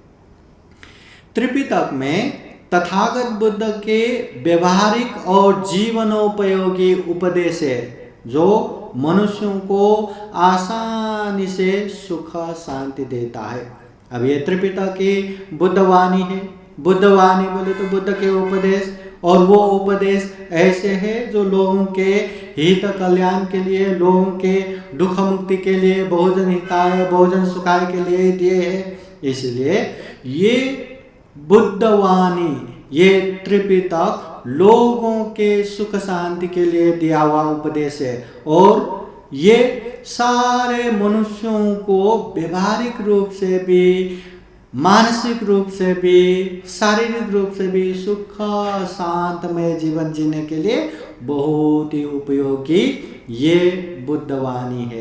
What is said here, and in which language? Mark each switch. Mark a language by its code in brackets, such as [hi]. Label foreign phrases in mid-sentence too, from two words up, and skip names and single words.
[hi] त्रिपिटक में तथागत बुद्ध के व्यवहारिक और जीवनोपयोगी उपदेश है जो मनुष्यों को आसानी से सुख शांति देता है। अब ये त्रिपिटक की बुद्धवाणी है। बुद्धवाणी बोले तो बुद्ध के उपदेश, और वो उपदेश ऐसे है जो लोगों के हित कल्याण के लिए, लोगों के दुख मुक्ति के लिए, [pi] बहुजन हिताय बहुजन सुखाय [hi] के लिए दिए हैं। इसलिए ये बुद्धवाणी, ये त्रिपिटक लोगों के सुख शांति के लिए दिया हुआ उपदेश है और ये सारे मनुष्यों को व्यवहारिक रूप से भी, मानसिक रूप से भी, शारीरिक रूप से भी सुख शांतमय जीवन जीने के लिए बहुत ही उपयोगी ये बुद्धवाणी है।